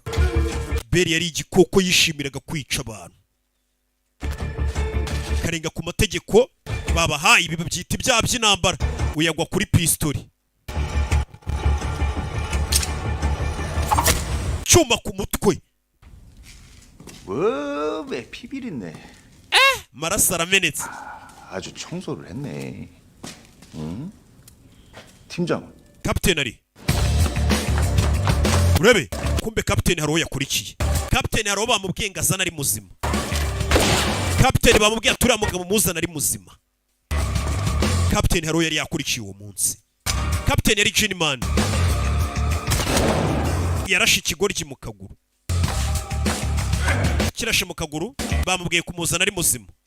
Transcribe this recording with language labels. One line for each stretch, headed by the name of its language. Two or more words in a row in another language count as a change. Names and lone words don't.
Kinyarwanda: beri yari igikoko yishimiraga kwica abantu karenga ku mategeko babahaye ibi babyita ibyaha by'intambara uyagwa kuri pistori cyuma ku mutwe
Korean: 왜 피비린내.
Kinyarwanda: maraso aramenetse.
Korean: 아주 청소를 했네. 응? 팀장.
Kinyarwanda: kapiteni ari urebe kumbe kapiteni hari uwo yakurikiye. kapiteni hari uwo bamubwiye ngo azana ari muzima. kapiteni bamubwiye ati uriya mugabo muzana ari muzima. kapiteni hari uwo yari yakurikiye uwo munsi. kapiteni yari Jinman yarashe ikigoryi mu kaguru kirashe mu kaguru bamubwiye kumuzana ari muzima.